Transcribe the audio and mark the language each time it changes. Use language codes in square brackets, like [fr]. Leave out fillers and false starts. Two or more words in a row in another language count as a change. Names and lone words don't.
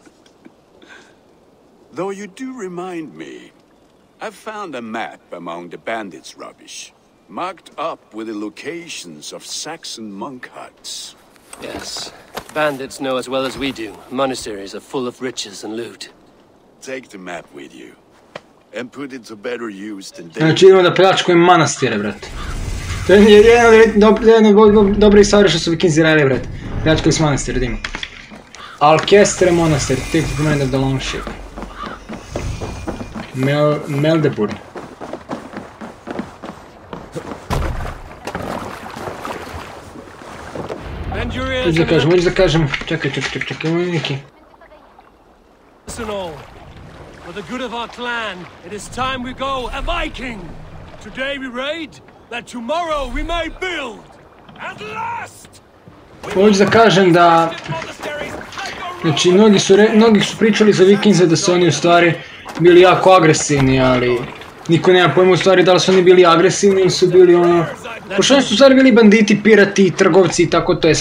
[en] Though you do remind me, I found a map among the bandits' rubbish, marked up with the locations of Saxon monk huts. Yes. Bandits know as well as we do. Monasteries are full of riches and loot. Take the map with you, and put it to better use than they... [sr] Znači idemo da pljačkujem manastire, brate. To je jedna od dobrih stvari što su Vikinzi radili, brate. Pljačkali su manastire, idemo. [en] Alkestre monastir, take the command of the longship. Meldeburn. [sr] Hoću da kažem, čekaj, imamo neki. [en] Listen all. For the good of our clan, it is time we go a Viking. Today we raid, that tomorrow we may build. At last! [sr] Hoću da kažem da... Znači, mnogi su pričali za Vikinze da su oni u stvari bili jako agresivni, ali... Niko nema pojma u stvari da li su oni bili agresivni ili su bili ono... Pošto oni su u stvari bili banditi, pirati, trgovci i tako to je.